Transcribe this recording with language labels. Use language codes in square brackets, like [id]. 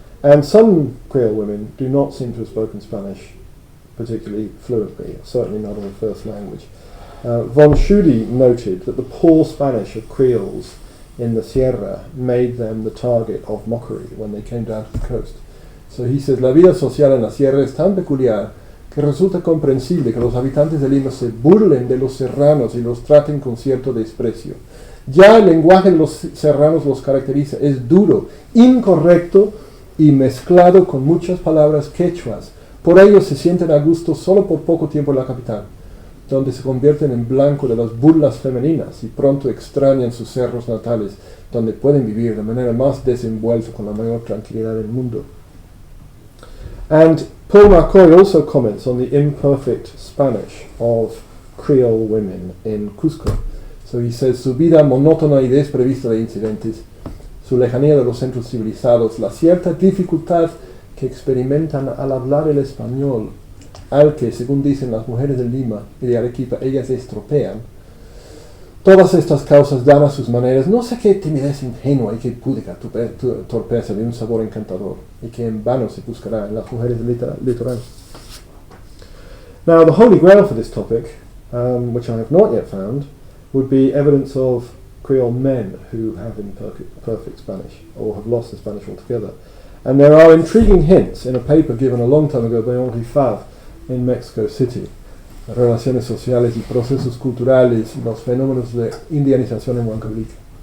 [en] And some Creole women do not seem to have spoken Spanish particularly fluently, certainly not as a first language. Von Schudy noted that the poor Spanish of Creoles in the Sierra made them the target of mockery when they came down to the coast. So he says, [es] la vida social en la Sierra es tan peculiar que resulta comprensible que los habitantes de Lima se burlen de los serranos y los traten con cierto desprecio. Ya el lenguaje de los serranos los caracteriza, es duro, incorrecto y mezclado con muchas palabras quechuas. Por ello se sienten a gusto solo por poco tiempo en la capital, donde se convierten en blanco de las burlas femeninas y pronto extrañan sus cerros natales, donde pueden vivir de manera más desenvuelta con la mayor tranquilidad del mundo. [en] And Paul Marcoy also comments on the imperfect Spanish of Creole women in Cusco. So he says, [es] su vida monótona y desprevista de incidentes, su lejanía de los centros civilizados, la cierta dificultad que experimentan al hablar el español, al que, según dicen las mujeres de Lima y de Arequipa, ellas estropean. Todas estas causas dan a sus maneras no sé qué timidez ingenua y qué púdica torpeza de un sabor encantador, y que en vano se buscará en las mujeres del litoral. [en] Now, the holy grail for this topic, which I have not yet found, would be evidence of Creole men who have imperfect Spanish, or have lost the Spanish altogether. And there are intriguing hints in a paper given a long time ago by Henri Favre in Mexico City, Relaciones sociales y procesos culturales y los fenómenos de indianización en Huancavelica.